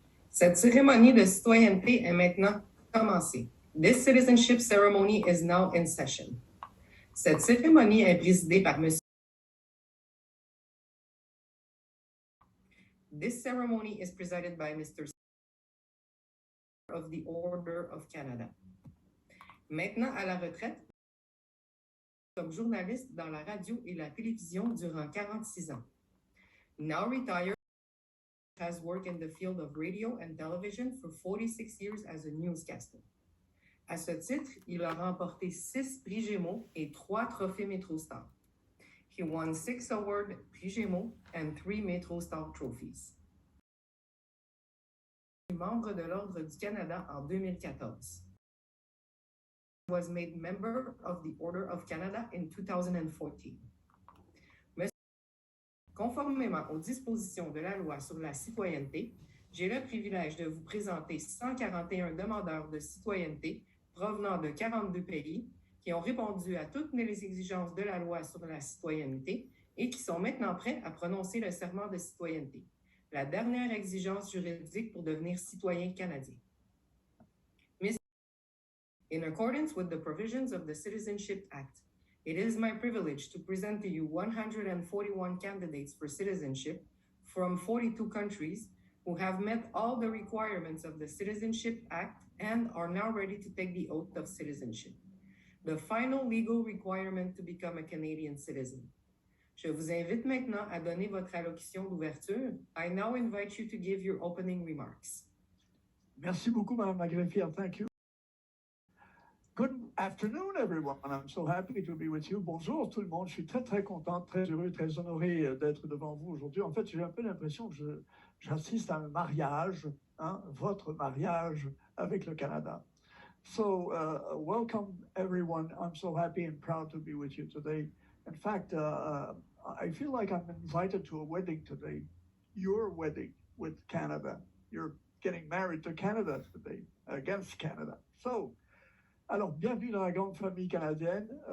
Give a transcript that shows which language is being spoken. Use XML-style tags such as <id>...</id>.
<fr>Cette cérémonie de citoyenneté est maintenant commencée.</fr> <en>This citizenship ceremony is now in session.</en> <fr>Cette cérémonie est présidée par M.</fr> <en>This ceremony is presided by Mr. of the Order of Canada.</en> <fr>Maintenant à la retraite, comme journaliste dans la radio et la télévision durant 46 ans.</fr> <en>Now retired, has worked in the field of radio and television for 46 years as a newscaster.</en> <fr>À ce titre, il a remporté 6 prix Gémeaux et 3 trophées MetroStar.</fr> <en>He won 6 awards prix Gémeaux and 3 MetroStar trophies.</en> <fr>Membre de l'Ordre du Canada en 2014.</fr> <en>Was made member of the Order of Canada in 2014.</en> <fr>Conformément aux dispositions de la loi sur la citoyenneté, j'ai le privilège de vous présenter 141 demandeurs de citoyenneté provenant de 42 pays qui ont répondu à toutes les exigences de la loi sur la citoyenneté et qui sont maintenant prêts à prononcer le serment de citoyenneté, la dernière exigence juridique pour devenir citoyen canadien.</fr> <en>In accordance with the provisions of the Citizenship Act, it is my privilege to present to you 141 candidates for citizenship from 42 countries who have met all the requirements of the Citizenship Act and are now ready to take the oath of citizenship, the final legal requirement to become a Canadian citizen.</en> <fr>Je vous invite maintenant à donner votre allocution d'ouverture.</fr> <en>I now invite you to give your opening remarks.</en> <fr>Merci beaucoup, Madame la greffière.</fr> <en>Thank you. Good afternoon, everyone. I'm so happy to be with you.</en> <fr>Bonjour tout le monde. Je suis très, très content, très heureux, très honoré d'être devant vous aujourd'hui. En fait, j'ai un peu l'impression que j'assiste à un mariage, votre mariage avec le Canada.</fr> <en>So, welcome, everyone. I'm so happy and proud to be with you today. In fact, I feel like I'm invited to a wedding today. Your wedding with Canada. You're getting married to Canada today, against Canada.</en> <fr>So, alors, bienvenue dans la grande famille canadienne.</fr>